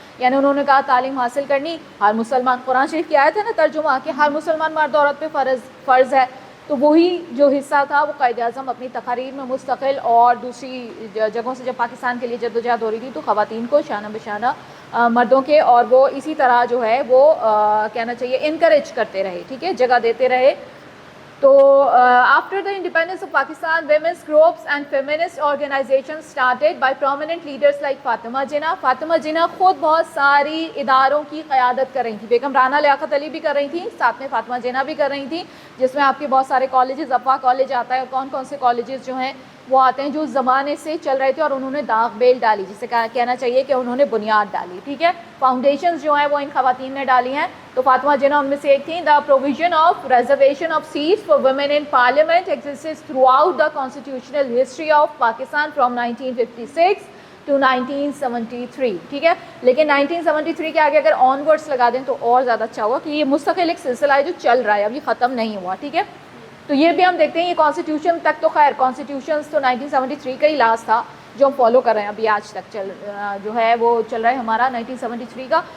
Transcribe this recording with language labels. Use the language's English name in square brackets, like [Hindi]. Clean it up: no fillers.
[Urdu] یعنی انہوں نے کہا تعلیم حاصل کرنی ہر مسلمان, قرآن شریف کی آیت ہے نا ترجمہ کہ ہر مسلمان مرد عورت پہ فرض ہے. تو وہی جو حصہ تھا وہ قائد اعظم اپنی تقاریر میں مستقل, اور دوسری جگہوں سے جب پاکستان کے لیے جدوجہد ہو رہی تھی تو خواتین کو شانہ بشانہ مردوں کے, اور وہ اسی طرح جو ہے وہ کہنا چاہیے انکریج کرتے رہے. ٹھیک ہے, جگہ دیتے رہے. [English] تو after the independence of Pakistan, women's groups and feminist organizations started by prominent leaders like Fatima Jinnah. [Urdu] Fatima جناح خود بہت ساری اداروں کی قیادت کر رہی تھی. بیگم رانا لیاقت علی بھی کر رہی تھیں, ساتھ میں فاطمہ جناح بھی کر رہی تھیں, جس میں آپ کے بہت سارے کالجز, افواہ کالج آتا ہے, اور کون کون سے کالجز جو ہیں وہ آتے ہیں جو اس زمانے سے چل رہے تھے, اور انہوں نے داغ بیل ڈالی, جسے کہنا چاہیے کہ انہوں نے بنیاد ڈالی. ٹھیک ہے, فاؤنڈیشنز جو ہیں وہ ان خواتین نے ڈالی ہیں. تو فاطمہ جناح ان میں سے ایک تھیں. [English] The provision of reservation of seats for women in parliament exists throughout the constitutional history of Pakistan from 1956 to 1973. [Urdu] ٹھیک ہے, لیکن 1973 کے آگے اگر [English] onwards [Urdu] لگا دیں تو اور زیادہ اچھا ہوگا, کہ یہ مستقل ایک سلسلہ ہے جو چل رہا ہے, ابھی ختم نہیں ہوا. ٹھیک ہے, تو یہ بھی ہم دیکھتے ہیں. یہ کانسٹیٹیوشن تک تو خیر کانسٹیٹیوشنز تو 1973 کا ہی لاس تھا جو ہم فالو کر رہے ہیں ابھی آج تک جو ہے وہ چل رہا ہے ہمارا 1973 کا.